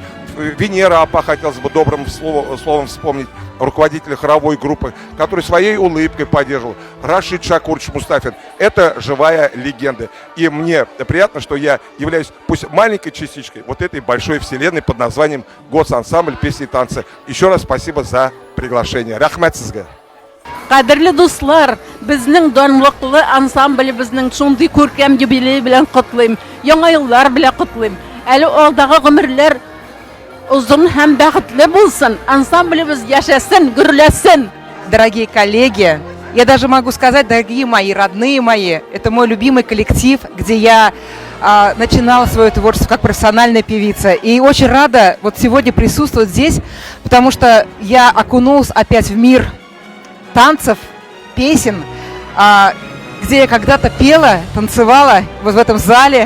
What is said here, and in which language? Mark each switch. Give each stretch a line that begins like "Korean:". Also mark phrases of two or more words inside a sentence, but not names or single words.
Russian: Венера Апа хотелось бы добрым словом вспомнить, руководителя хоровой группы, который своей улыбкой поддерживал. Рашид Шакурович Мустафин – это живая легенда. И мне приятно, что я являюсь пусть маленькой частичкой вот этой большой вселенной под названием «Госансамбль песни и танцы». Еще раз спасибо за приглашение.
Kazakh: Рахмат сізге.
Tatar: Кадерле дуслар, безнең данлыклы ансамблебезнең шундый күркәм юбилей белән котлыйм. Яңа еллар белән котлыйм. Әле алдагы гомерләр uzun һәм бәхетле булсын, ансамблебез яшәсен, гөрләсен.
Russian: Дорогие коллеги, я даже могу сказать, дорогие мои, родные мои, это мой любимый коллектив, где я начинала свое творчество как профессиональная певица. И очень рада вот сегодня присутствовать здесь, потому что я окунулась опять в мир танцев, песен, где я когда-то пела, танцевала вот в этом зале.